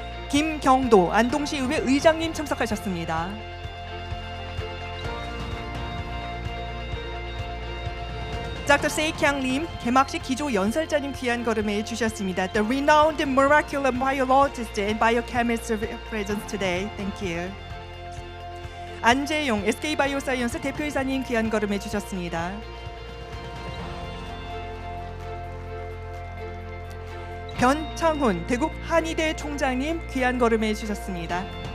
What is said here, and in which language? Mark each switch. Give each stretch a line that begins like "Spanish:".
Korean: 김경도 안동시의회 의장님 참석하셨습니다.
English: Dr.
Korean: Sekyang Lim, 개막식 기조 연설자님 귀한 걸음해 주셨습니다.
English: The renowned molecular biologist and biochemist present today. Thank you.
Korean: 안재용 SK 바이오사이언스 대표이사님 귀한 걸음해 주셨습니다. 변창훈 대국 한의대 총장님 귀한 걸음해 주셨습니다.